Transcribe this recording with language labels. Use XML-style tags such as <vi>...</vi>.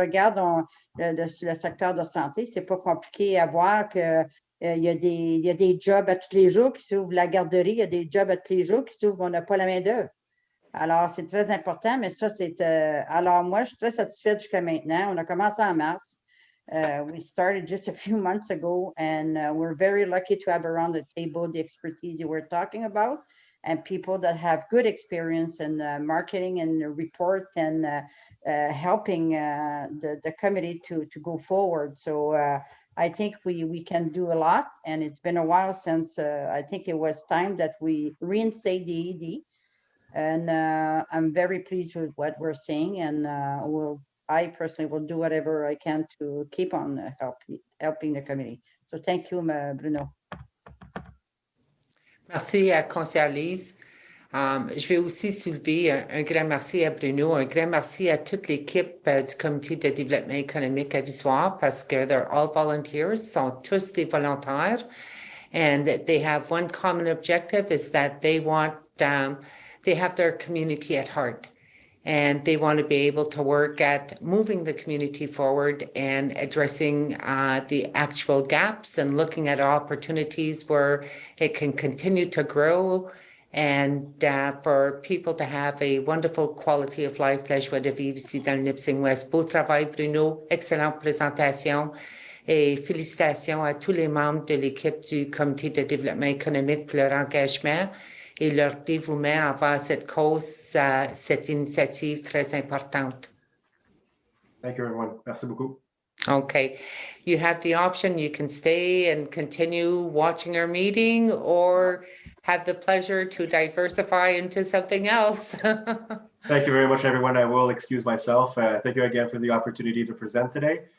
<fr>Regarde le secteur de santé, c'est pas compliqué à voir que il y a des jobs à tous les jours qui s'ouvrent. La garderie, il y a des jobs à tous les jours qui s'ouvrent. On n'a pas la main-d'œuvre. Alors, c'est très important, mais ça, c'est. Alors, moi, je suis très satisfaite jusqu'à maintenant. On a commencé en mars.</fr> <en>We started just a few months ago, and we're very lucky to have around the table the expertise you were talking about, and people that have good experience in marketing and report and helping the committee to go forward. So I think we can do a lot, and it's been a while since I think it was time that we reinstate the ED, and I'm very pleased with what we're seeing, and I personally will do whatever I can to keep on helping the committee. So thank you, Bruno.</en> <fr>Merci à Conseillère Lise. Je vais aussi soulever un grand merci à Bruno, un grand merci à toute l'équipe du Comité de développement économique à Visoire parce que</fr> <en>they're all volunteers,</en> <fr>sont tous des volontaires,</fr> <en>and they have one common objective is that they want, they have their community at heart. And they want to be able to work at moving the community forward and addressing the actual gaps and looking at opportunities where it can continue to grow and for people to have a wonderful quality of life,</en> <fr>la joie de vivre ici dans le Nipissing West. Beau travail, Bruno. Excellente présentation. Et félicitations à tous les membres de l'équipe du Comité de développement économique pour leur engagement et leur dévouement envers cette cause, cette initiative très importante.</fr> <en>Thank you, everyone.</en> <fr>Merci beaucoup.</fr> <en>Okay, you have the option, you can stay and continue watching our meeting or have the pleasure to diversify into something else. Thank you very much, everyone. I will excuse myself. Thank you again for the opportunity to present today.</en>